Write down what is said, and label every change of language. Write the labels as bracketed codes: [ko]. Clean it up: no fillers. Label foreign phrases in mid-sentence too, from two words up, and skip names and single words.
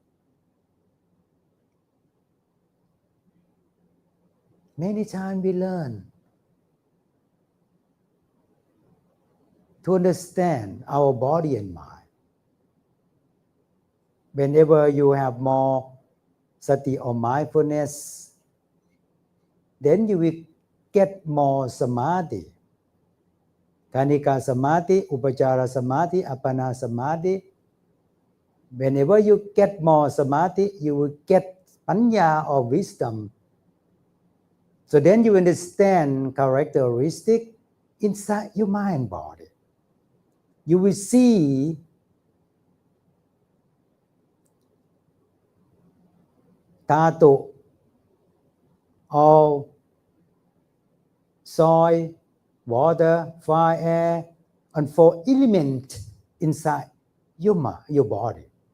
[en] Many times we learn to understand our body and mind. Whenever you have more sati or mindfulness, then you will get more samadhi. [pi] Kanika samadhi, upachara samadhi, apana samadhi. [en] Whenever you get more samadhi, you will get panya or wisdom. So then you understand characteristic inside your mind body. You will see dhatu, all soil, water, fire, air, and 4 elements inside your body.